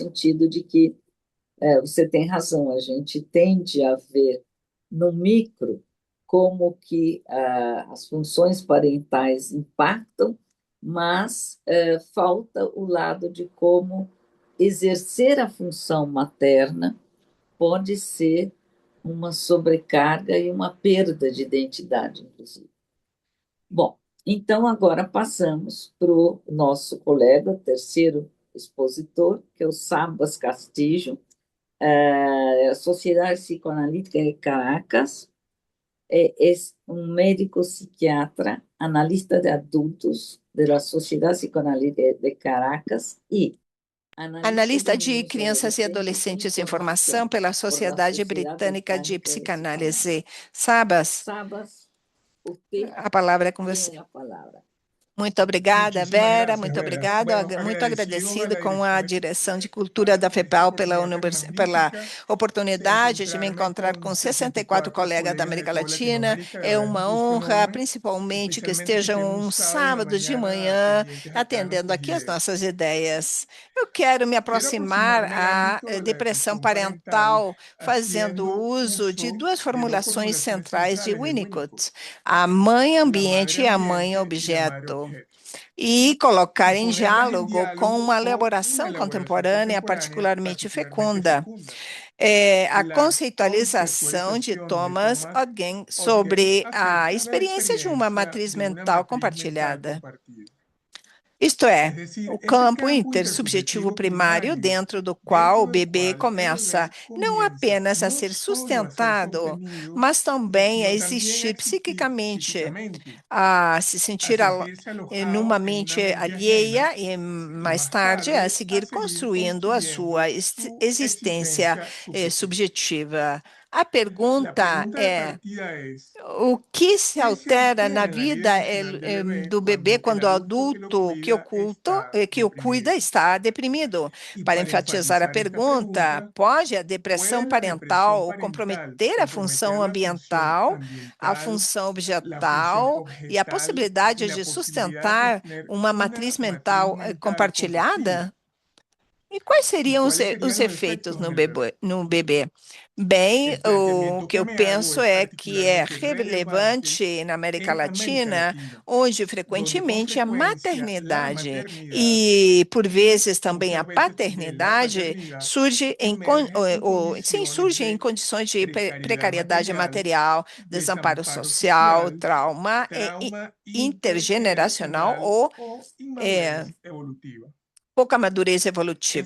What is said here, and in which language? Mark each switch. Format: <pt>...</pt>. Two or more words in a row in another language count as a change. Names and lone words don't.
<pt>sentido de que você tem razão, a gente tende a ver no micro como que as funções parentais impactam, mas falta o lado de como exercer a função materna pode ser uma sobrecarga e uma perda de identidade, inclusive. Bom, então agora passamos para o nosso colega, terceiro expositor, que é o Sabas Castillo, Sociedad Psicoanalítica de Caracas.</pt> <es>Es un médico psiquiatra, analista de adultos de la Sociedad Psicoanalítica de Caracas y analista de Analista de niños y</es> <pt>crianças e adolescentes em adolescentes em formação formação pela</pt> <es>por la</es> <pt>Sociedade</pt> <es>Sociedad</es> <pt>Britânica de</pt> <es>Británica de</es> <pt>Psicanálise.</pt> <es>Psicoanálise. Sabas, Sabas, usted</es> <pt>a palavra é com você.</pt> <es>tiene</es> <pt>a palavra. Muito obrigada,</pt> <es>Muchísimas Vera. gracias,</es> <pt>Muito Vera. obrigada.</pt> <es>Bueno,</es> <pt>Muito agradecido a</pt> <es>agradecido la</es> <pt>com a</pt> <es>Dirección</es> <pt>Direção de Cultura da FEPAL pela, pela</pt> <es>Magnífica de</es> <pt>oportunidade de me</pt> <es>encontrarme</es> <pt>encontrar com</pt> <es>con 64</es> <pt>64 colegas da</pt> <es>colegas de América</es> <pt>toda Latina.</pt> <es>Latinoamérica. De</es> <pt>É</pt> <es>verdad es un</es> <pt>uma</pt> <es>gusto</es> <pt>honra,</pt> <es>enorme,</es> <pt>principalmente que</pt> <es>especialmente que</es> <pt>estejam</pt> <es>estén un</es> <pt>um</pt> <es>sábado en la</es> <pt>sábado de</pt> <es>mañana</es> <pt>manhã</pt> <es>pendientes acá a</es> <pt>atendendo</pt> <es>nuestras</es> <pt>aqui as</pt> <es>ideas.</es> <pt>nossas ideias. Eu quero me</pt> <es>Quiero</es> <pt>aproximar</pt> <es>aproximarme al</es> <pt>à</pt> <es>ámbito de la</es> <pt>depressão</pt> <es>depresión parental</es> <pt>parental fazendo</pt> <es>haciendo</es> <pt>uso de</pt> <es>uso</es> <pt>duas</pt> <es>de dos</es> <pt>formulações</pt> <es>formulaciones</es> <pt>centrais de</pt> <es>centrales de Winnicott,</es> <pt>Winnicott, a mãe</pt> <es>la</es> <pt>ambiente</pt> <es>madre</es> <pt>e a mãe</pt> <es>ambiente y la madre</es> <pt>objeto</pt> <es>objeto,</es> <pt>e</pt> <es>y</es> <pt>colocar em</pt> <es>ponerlas en</es> <pt>diálogo com</pt> <es>diálogo</es> <pt>uma</pt> <es>con una</es> <pt>elaboração</pt> <es>elaboración</es> <pt>contemporânea</pt> <es>contemporánea</es> <pt>particularmente</pt> <es>particularmente</es> <pt>fecunda.</pt> <es>fecunda,</es> <pt>A</pt> <es>la</es> <pt>conceitualização de</pt> <es>conceptualización de</es> <pt>Thomas</pt> <es>Thomas</es> <pt>Ogden</pt> <es>Ogden</es> <pt>sobre a</pt> <es>acerca de la</es> <pt>experiência de uma</pt> <es>experiencia</es> <pt>matriz</pt> <es>de una</es> <pt>mental</pt> <es>matriz mental</es> <pt>compartilhada.</pt> <es>compartida.</es> <pt>Isto</pt> <es>Es</es> <pt>é,</pt> <es>decir,</es> <pt>o</pt> <es>ese</es> <pt>campo</pt> <es>campo</es> <pt>intersubjetivo</pt> <es>intersubjetivo</es> <pt>primário</pt> <es>primario</es> <pt>dentro do qual o</pt> <es>dentro del</es> <pt>bebê</pt> <es>cual el</es> <pt>começa</pt> <es>bebé</es> <pt>não</pt> <es>comienza</es> <pt>apenas a</pt> <es>no</es> <pt>ser</pt> <es>solo a ser</es> <pt>sustentado,</pt> <es>sostenido,</es> <pt>mas também a</pt> <es>sino también a</es> <pt>existir</pt> <es>existir</es> <pt>psiquicamente,</pt> <es>psíquicamente,</es> <pt>a se</pt> <es>a</es> <pt>sentir</pt> <es>sentirse</es> <pt>numa</pt> <es>alojado en una</es> <pt>mente</pt> <es>mente ajena</es> <pt>alheia e</pt> <es>y</es> <pt>mais</pt> <es>más</es> <pt>tarde a</pt> <es>tarde a</es> <pt>seguir</pt> <es>seguir</es> <pt>construindo a sua</pt> <es>construyendo su</es> <pt>existência</pt> <es>existencia subjetiva.</es> <pt>subjetiva. A</pt> <es>La</es> <pt>pergunta</pt> <es>pregunta de</es> <pt>é:</pt> <es>partida es,</es> <pt>o que se</pt> <es>¿qué se</es> <pt>altera na</pt> <es>altera en la vida</es> <pt>vida</pt> <es>emocional del bebé</es> <pt>do bebê</pt> <es>cuando el</es> <pt>quando o</pt> <es>adulto que lo</es> <pt>adulto</pt> <es>cuida está</es> <pt>que o cuida</pt> <es>deprimido?</es> <pt>está deprimido?</pt> <es>Y</es> <pt>Para</pt> <es>para</es> <pt>enfatizar a</pt> <es>enfatizar esta</es> <pt>pergunta,</pt> <es>pregunta,</es> <pt>pode a depressão</pt> <es>¿puede la depresión</es> <pt>parental</pt> <es>parental</es> <pt>comprometer a</pt> <es>comprometer</es> <pt>função</pt> <es>la función</es> <pt>ambiental, a</pt> <es>ambiental,</es> <pt>função</pt> <es>la función</es> <pt>objetal e a</pt> <es>objetal y</es> <pt>possibilidade</pt> <es>la</es> <pt>de</pt> <es>posibilidad de</es> <pt>sustentar</pt> <es>tener</es> <pt>uma</pt> <es>una</es> <pt>matriz</pt> <es>matriz</es> <pt>mental</pt> <es>mental compartida?</es> <pt>compartilhada? E quais</pt> <es>¿Y</es> <pt>seriam</pt> <es>cuáles</es> <pt>os</pt> <es>serían los</es> <pt>efeitos</pt> <es>efectos en el bebé?</es> <pt>no bebê? Bem,</pt> <es>El</es> <pt>o</pt> <es>planteamiento</es> <pt>que</pt> <es>que</es> <pt>eu</pt> <es>me hago</es> <pt>penso</pt> <es>es</es> <pt>é que é</pt> <es>particularmente relevante</es> <pt>relevante na América</pt> <es>en América</es> <pt>Latina,</pt> <es>Latina,</es> <pt>onde</pt> <es>donde con</es> <pt>frequentemente a</pt> <es>frecuencia la</es> <pt>maternidade</pt> <es>maternidad</es> <pt>e, por</pt> <es>y</es> <pt>vezes, também a</pt> <es>muchas veces también la</es> <pt>paternidade</pt> <es>paternidad</es> <pt>surge</pt> <es>emergen en</es> <pt>sim,</pt> <es>condiciones</es> <pt>surge em</pt> <es>de</es> <pt>condições de</pt> <es>precariedad</es> <pt>precariedade</pt> <es>material,</es> <pt>material, desamparo</pt> <es>desamparo</es> <pt>social,</pt> <es>social,</es> <pt>trauma</pt> <es>trauma</es> <pt>intergeneracional</pt> <es>intergeneracional</es> <pt>ou</pt> <es>o eh, inmadurez evolutiva.</es> <pt>pouca madurez evolutiva.</pt>